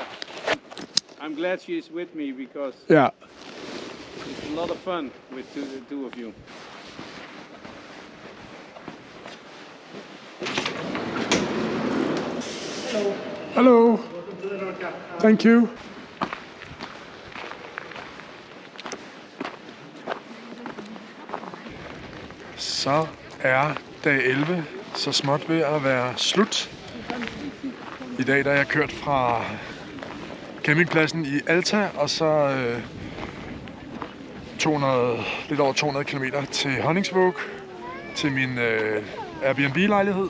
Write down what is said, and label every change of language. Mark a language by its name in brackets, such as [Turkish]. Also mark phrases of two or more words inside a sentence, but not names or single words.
[English] I'm glad she is with me because Yeah. it's a lot of fun with the two of you. Hello. Thank you. [Danish] Så er dag 11 så småt ved at være slut. I dag der er jeg kørt fra campingpladsen i Alta og så lidt over 200 km til Honningsvåg til min Airbnb-lejlighed.